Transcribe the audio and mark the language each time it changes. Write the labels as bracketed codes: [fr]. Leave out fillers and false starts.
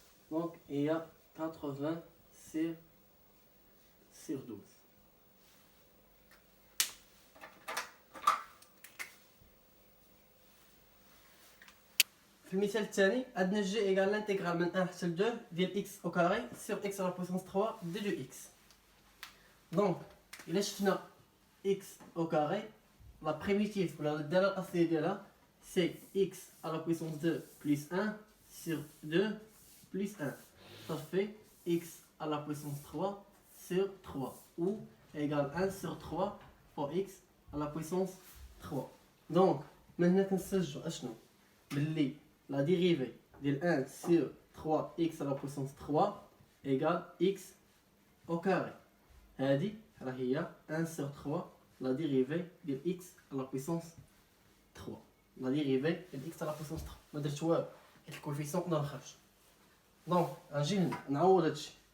[fr] Donc il y a 80 sur 12. [ar] في المثال الثاني عندنا [fr] جي ايغال الانتيغرال [ar] من 1 حتى ل 2 ديال اكس او كاري سور اكس على بويسونس 3 دي 2 اكس. دونك الا شفنا اكس او كاري [fr] la primitive ou la valeur associée de là, c'est x à la puissance 2 plus 1 sur 2 plus 1. Ça fait x à la puissance 3 sur 3 ou égale 1 sur 3 fois x à la puissance 3. Donc, maintenant [ar] كنسجلوا اشنو باللي [fr] la dérivée de 1 sur 3x à la puissance 3 égale x au carré. [ar] هذه راه هي [fr] 1 sur 3 la dérivée de x à la puissance 3. La dérivée de x à la puissance 3. [ar] ما درت والو حيت الكوفيسيون نقدر نخرج. دونك غنجي هنا نعوض هادشي.